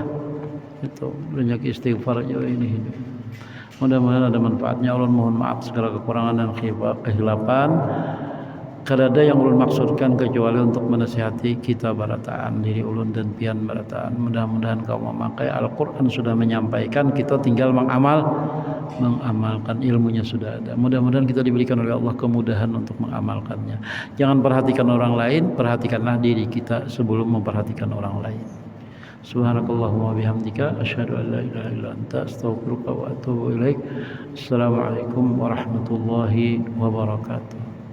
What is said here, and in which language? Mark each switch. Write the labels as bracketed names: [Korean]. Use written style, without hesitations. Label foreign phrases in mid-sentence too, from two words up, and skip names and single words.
[Indonesian] Itu banyak istighfar aja ini hidup. Mudah-mudahan ada manfaatnya. [Banjar] Ulun mohon maaf segala kekurangan dan kehilapan. Kadada yang ulun maksudkan kecuali untuk menasihati kita barataan diri ulun dan pian barataan. [Indonesian] Mudah-mudahan kau memakai Al-Quran sudah menyampaikan, kita tinggal mengamalkan ilmunya sudah ada. Mudah-mudahan kita diberikan oleh Allah kemudahan untuk mengamalkannya. Jangan perhatikan orang lain, perhatikanlah diri kita sebelum memperhatikan orang lain. [Arabic] سبحانك اللهم وبحمدك أشهد أن لا إله إلا أنت أستغفرك وأتوب إليك. السلام عليكم ورحمة الله وبركاته.